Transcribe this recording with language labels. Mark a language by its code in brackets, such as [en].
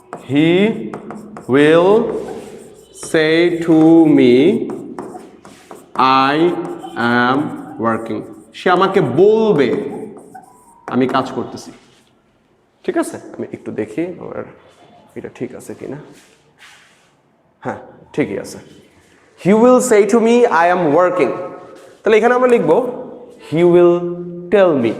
[en] He will say to me I am working. [bn] সে আমাকে বলবে আমি কাজ করতেছি। ঠিক আছে, আমি একটু দেখি আমার এটা ঠিক আছে কিনা। হ্যাঁ ঠিকই আছে। [en] he will say to me I am working, [bn] তাহলে এখানে আমরা লিখবো [en] he will tell me।